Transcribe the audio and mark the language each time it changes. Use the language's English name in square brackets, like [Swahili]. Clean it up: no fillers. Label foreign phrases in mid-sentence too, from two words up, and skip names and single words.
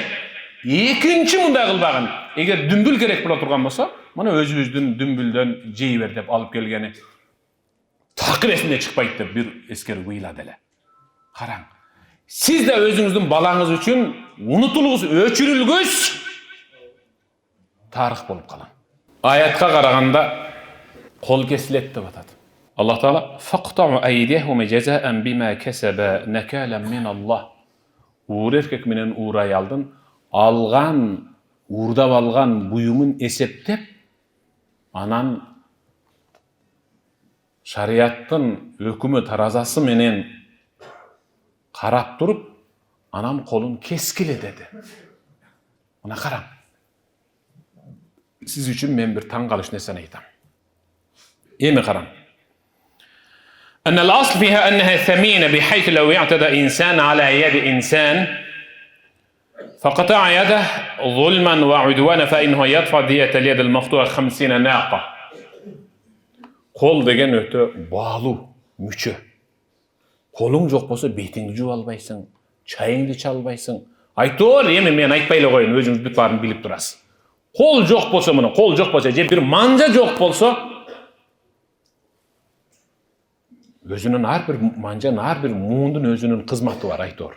[Kyrgyz] Экинчи мындай кылбагын. Эгер дүмбүл керек боло турган болсо, мына өзүбүздүн дүмбүлдөн жей бер" деп алып келгени такыр эсине чыкпайт деп бир эскерип ыйлады эле. Караң. Сиз да өзүңүздүн балаңыз үчүн унутулгус, өчүрүлгүс тарых болуп калам. Аятка караганда кол кесилет деп атат. [Arabic] Аллах Таала "فاقطعوا أيديهم جزاء بما كسب نكالا من الله." [Kyrgyz] Ур эркек менен ур аялдын алган, урдап алган буюмун эсептеп, анан шарияттын өкүмү таразасы менен карап туруп, анан колун кескиле деди. Мына караң. Сиз үчүн мен бир таң калыш нерсени айтам. Эми караң. [Arabic] أن الأصل فيها أنها ثمينة بحيث لو اعتدى إنسان على يد إنسان فقطع يده ظلما وعدوانا فإنه يدفع دية اليد المقطوعة 50 ناقة. [Kyrgyz] Kol деген өтө баалуу мүчө. Колуң жок болсо бетиңди жууп албайсың, чайыңды иче албайсың. Айтор, эми мен айтпай эле коеюн, өзүңүз бүт баарын билип турасыз. Кол жок болсо, мына кол жок болсо, же бир манжа жок болсо, өзүнүн ар бир манжанын, ар бир муундун өзүнүн кызматы бар, айтор.